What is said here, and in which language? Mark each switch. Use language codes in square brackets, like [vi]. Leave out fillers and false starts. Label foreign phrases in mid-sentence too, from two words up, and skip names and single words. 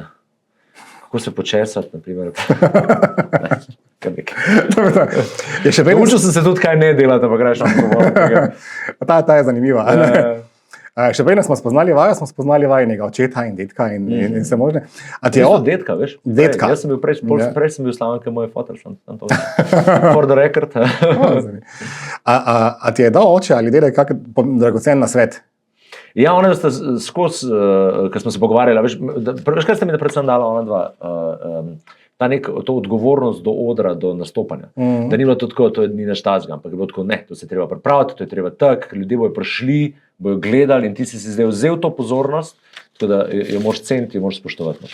[sl] Kako se počesati, na primer? Naučil sem se tudi, kaj ne delati, ampak greš na pogovor. Ta je zanimiva. Še prej smo spoznali vajnega očeta in detka in vse možne. Detka, veš? Detka. Jaz sem bil prej sem bil slaven, ker moj fotor šel. [en] For the record. [sl] A ti je dal oče ali dedek kak dragocen nasvet? Ja, ona sta skozi, ko smo se pogovarjali, veš, kaj sta mi predvsem dala ona dva, to odgovornost do odra, do nastopanja. Da ni bilo to tako, to ni naš tazga, ampak je bilo tako, ne, to se treba pripraviti, to je treba tak, ljudje bojo prišli, bojo gledali in ti si zdaj vzel to pozornost, tako da jo moraš ceniti, jo moraš spoštovati.